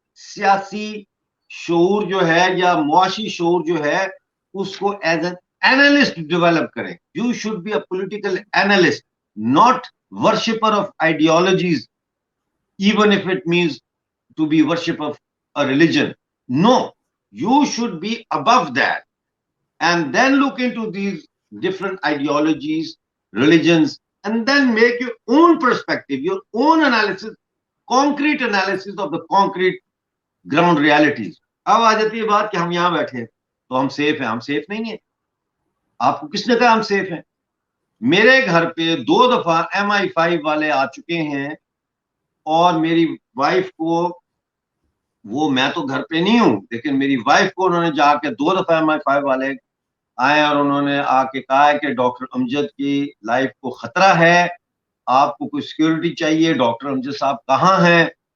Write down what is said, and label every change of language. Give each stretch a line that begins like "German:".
Hindi: सियासी शऊर जो है या मुआशी शऊर जो है उसको
English: as an analyst
Hindi: डेवलप करें।
English: You should be a political analyst, not worshipper of ideologies, even if it means to be worship of a religion. No, you should be above that and then look into these different ideologies, religions, and then make your own perspective, your own analysis, concrete analysis of the concrete ground realities.
Hindi: अब आ जाती है बात कि हम यहां बैठे हैं तो हम सेफ हैं। हम सेफ नहीं है। आपको किसने कहा हम सेफ हैं? मेरे घर पे 2 दफा MI5 वाले आ चुके हैं और मेरी वाइफ को, वो मैं तो घर पे नहीं हूं, लेकिन मेरी वाइफ को उन्होंने जाके 2 दफा MI5 वाले आए और उन्होंने आके कहा है कि डॉक्टर अमजद की लाइफ को खतरा है, आपको कोई सिक्योरिटी चाहिए, डॉक्टर अमजद साहब कहाँ हैं?